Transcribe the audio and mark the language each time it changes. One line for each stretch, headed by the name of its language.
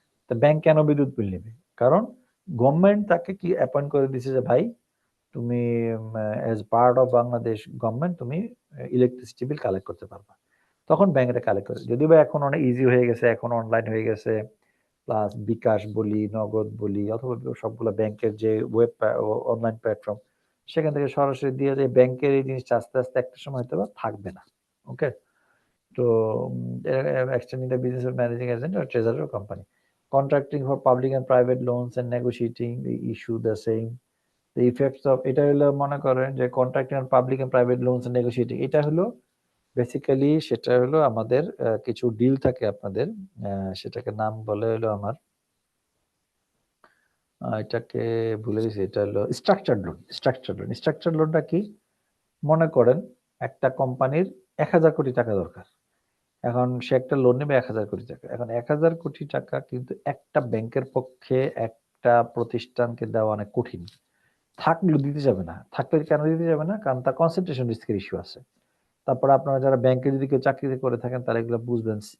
Bangla: তো ব্যাংক কেন বিদ্যুৎ বিল নেবে? কারণ গভর্নমেন্ট তাকে কি অ্যাপয়েন্ট করে দিছে যে ভাই তুমি
English: as part of Bangladesh government
Bangla: তুমি ইলেকট্রিসিটি বিল কালেক্ট করতে পারবা। তখন ব্যাংক এটা কালেক্ট করে। যদিও বা এখন অনেক ইজি হয়ে গেছে, এখন অনলাইন হয়ে গেছে, প্লাস বিকাশ বলি, নগদ বলি, অথবা সবগুলো ব্যাংকের যে ওয়েব অনলাইন প্ল্যাটফর্ম, সেখান থেকে সরাসরি দিয়ে যায়। ব্যাংকের এই জিনিসটা আস্তে আস্তে একটা সময় হয়তো বা থাকবে না। ওকে, তো
English: extending the business of managing agent or treasurer company, contracting for public and private loans and negotiating the issue the same, the effects of,
Bangla: এটা হলো মনে করেন যে
English: contracting and public and private loans and negotiating,
Bangla: এটা হলো basically সেটা হলো আমাদের কিছু ডিল থাকে আপনাদের, সেটাকে নাম বলে হলো আমার এটাকে ভুলে গেছি, এটা হলো স্ট্রাকচার্ড লোন। স্ট্রাকচার্ড লোনটা কি? মনে করেন একটা কোম্পানির 1000 কোটি টাকা দরকার, এখন সে একটা লোন নেবে 1000 কোটি টাকা। এখন 1000 কোটি টাকা কিন্তু একটা ব্যাংকের পক্ষে একটা প্রতিষ্ঠানকে দেওয়া অনেক কঠিন। থাকলেও দিতে যাবে না। থাকলে কেন দিতে যাবে না? কারণ তার কনসেন্ট্রেশন রিস্কের ইস্যু আছে। তারপর আপনারা যারা ব্যাংকে যদি কেউ চাকরিতে করে থাকেন তারা এগুলো বুঝবেন।